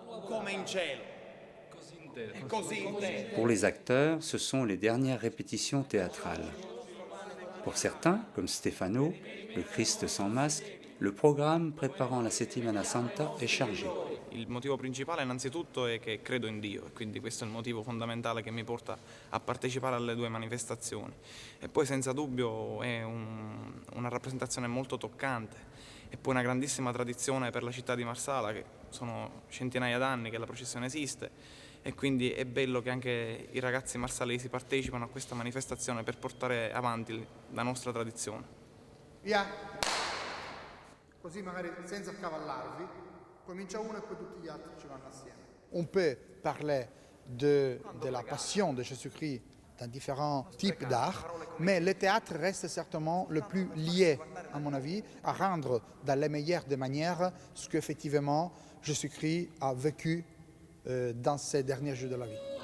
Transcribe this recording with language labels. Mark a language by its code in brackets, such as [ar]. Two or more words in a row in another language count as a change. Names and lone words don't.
[fr] Pour les acteurs, ce sont les dernières répétitions théâtrales. Pour certains, comme Stefano, le Christ sans masque, le programme préparant la Settimana Santa è chargé. [it] Il motivo principale innanzitutto è che credo in Dio e quindi questo è il motivo fondamentale che mi porta a partecipare alle due manifestazioni. E poi senza dubbio è una rappresentazione molto toccante e poi una grandissima tradizione per la città di Marsala, che sono centinaia d'anni che la processione esiste e quindi è bello che anche i ragazzi marsalesi partecipano a questa manifestazione per portare avanti la nostra tradizione. Via! Così magari senza accavallarvi, comincia uno e poi tutti gli altri ci vanno assieme. [fr] On peut parler de la passion de Jésus-Christ dans différents types d'art, mais le théâtre reste certainement le plus lié, à mon avis, à rendre dans les meilleures des manières ce qu'effectivement Jésus-Christ a vécu dans ces derniers jours de la vie.